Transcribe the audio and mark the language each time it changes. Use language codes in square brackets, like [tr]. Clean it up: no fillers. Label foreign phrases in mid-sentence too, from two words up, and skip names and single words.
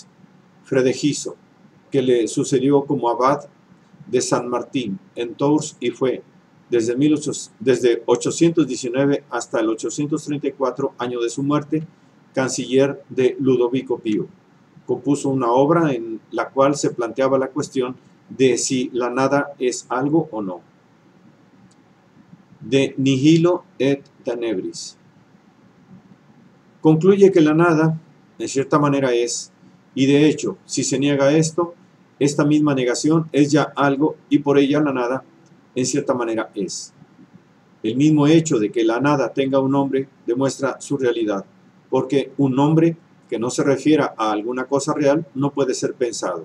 [es] Fredegiso, que le sucedió como abad de San Martín en Tours y fue desde 819 hasta el 834, año de su muerte, canciller de Ludovico Pío. Compuso una obra en la cual se planteaba la cuestión de si la nada es algo o no. De nihilo et tenebris. Concluye que la nada, en cierta manera, es, y de hecho, si se niega esto, esta misma negación es ya algo, y por ella la nada, en cierta manera, es. El mismo hecho de que la nada tenga un nombre demuestra su realidad, porque un nombre que no se refiera a alguna cosa real no puede ser pensado.